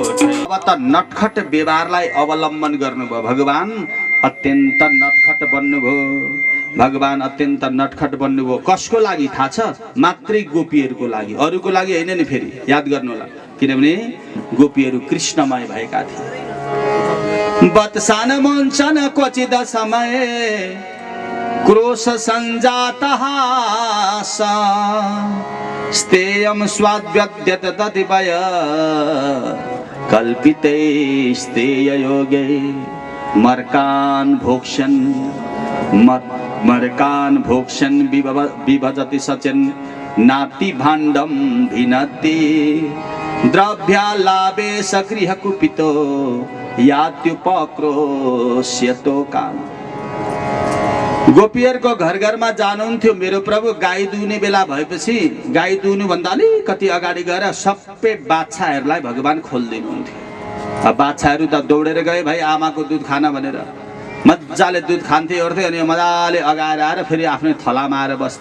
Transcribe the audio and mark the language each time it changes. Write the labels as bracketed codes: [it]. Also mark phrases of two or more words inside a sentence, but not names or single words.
[ne] अब त नटखट व्यवहारलाई अवलम्बन गर्नुभयो। भगवान अत्यन्त नटखट बन्नुभयो। भगवान अत्यन्त नटखट बन्नुभयो। कसको लागि थाहा छ? मात्रै गोपीहरूको लागि, अरूको लागि होइन नि। फेरि याद गर्नु होला, किनभने गोपीहरू कृष्णमय भएका थिए। [sa] बत्सान मुञ्चन क्वचिद समय, क्रोश सञ्जात हास, स्तेयं स्वाद्यद्यत ततिपय, कल्पिते स्तेय योगे, मर्कान् भोक्ष्यन् मर्कान् भोक्ष्यन् विभजति सचेन्, नाति भाण्डं भिनति, द्रव्यालाभे सगृह कुपितो, यात्युपक्रोश्यतो काम। [ne] गोपीहरूको घर घरमा जानुहुन्थ्यो मेरो प्रभु। गाई दुहुने बेला भएपछि गाई दुहुनु भन्दा अलिकति अगाडि गएर सबै बाछाहरूलाई भगवान खोलिदिनुहुन्थ्यो। बाछाहरू त दौडेर गए भाइ आमाको दुध खान भनेर, मजाले दुध खान्थे ओर्थे अनि मजाले अगाएर आएर फेरि आफ्नै थलामा आएर बस्थे।